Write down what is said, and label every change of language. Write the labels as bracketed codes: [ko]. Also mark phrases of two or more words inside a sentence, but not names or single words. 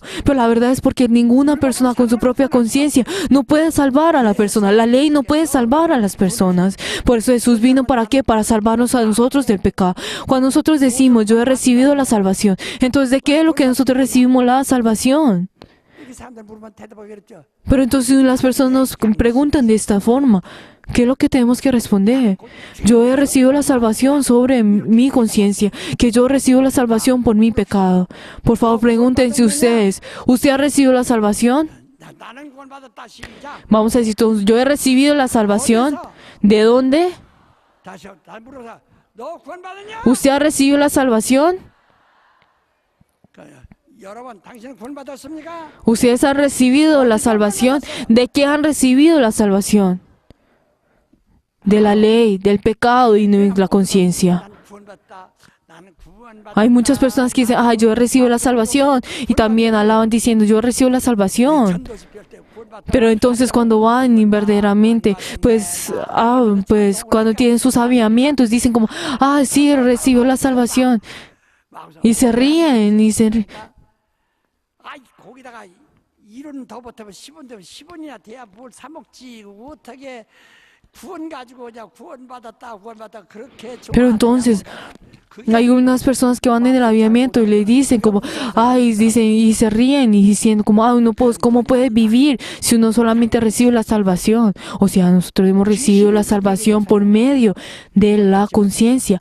[es] Pero la verdad es porque ninguna persona con su propia conciencia no puede salvar a la persona. La ley no puede salvar a las personas. Por eso Jesús vino, ¿para qué? Para salvarnos a nosotros del pecado. Cuando nosotros decimos, yo he recibido la salvación, entonces ¿de qué es lo que nosotros recibimos la salvación? [ko] 이렇게 사람들 물으면 대답하기 어렵죠. [es] Pero entonces las personas nos preguntan de esta forma, ¿qué es lo que tenemos que responder? Yo he recibido la salvación sobre mi conciencia, que yo recibo la salvación por mi pecado. Por favor, pregúntense ustedes, ¿usted ha recibido la salvación? [ko] 나는 구원받았다 시작. [es] Vamos a decir todos, yo he recibido la salvación. ¿De dónde? [ko] 다시 날 물어서 너 구원받았냐? [es] ¿Usted ha recibido la salvación? [ko] 여러분 당신은 구원받았습니까? [es] ¿Ustedes han recibido la salvación? ¿De qué han recibido la salvación? De la ley, del pecado y de la conciencia. [ko] 나는 구원받았다. 나는 구원받았다. [es] Hay muchas personas que dicen, yo he recibido la salvación. Y también alaban diciendo, yo he recibido la salvación. Pero entonces cuando van y verdaderamente, pues cuando tienen sus avivamientos, dicen como, sí, recibió la salvación. y se ríen y se... [ko] 아이 거기다가 1원 더 보태면 10원 되면 10원이나 돼야 뭘 사 먹지. 어떻게 구원 가지고 그냥 구원받았다 그렇게 [es] Pero entonces hay unas personas que van en el avivamiento y le dicen como, ay, dicen y se ríen y diciendo como, ay, no puedo, ¿cómo puede vivir si uno solamente recibe la salvación? O sea, nosotros hemos recibido la salvación por medio de la conciencia.